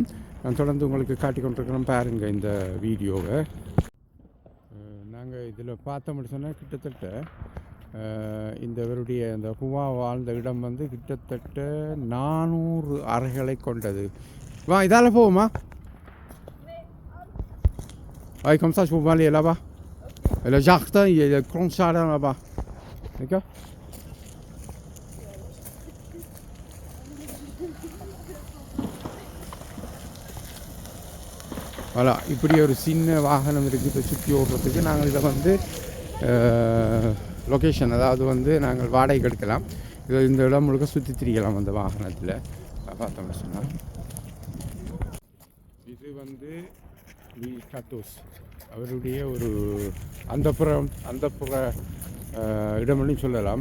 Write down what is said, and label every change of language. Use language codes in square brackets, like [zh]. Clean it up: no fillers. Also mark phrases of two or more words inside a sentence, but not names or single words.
[ta] நான் தொடர்ந்து உங்களுக்கு காட்டி கொண்டிருக்கிறோம். பாருங்கள் இந்த வீடியோவை. நாங்கள் இதில் பார்த்தோம்னு சொன்னால் கிட்டத்தட்ட இவருடைய இந்த பூவா வாழ்ந்த இடம் வந்து கிட்டத்தட்ட 400 அறைகளை கொண்டது. வா, இதால் போவோமா? [fr] Ouais, comme ça, je peux aller là-bas. Et le jardin, il y a le grand jardin là-bas. D'accord? Voilà, [ta] இப்படி ஒரு சின்ன வாகனம் இருக்குது இப்போ சுற்றி ஓடுறதுக்கு. நாங்கள் இதை வந்து லொக்கேஷன், அதாவது வந்து நாங்கள் வாடகைக்கு எடுக்கலாம். இந்த இடம் முழுக்க சுற்றி திரிக்கலாம் அந்த வாகனத்தில் பார்த்தோம்னு சொன்னால். இது வந்து லூயி 14 அவருடைய ஒரு அந்தப்புற இடம்னு சொல்லலாம்.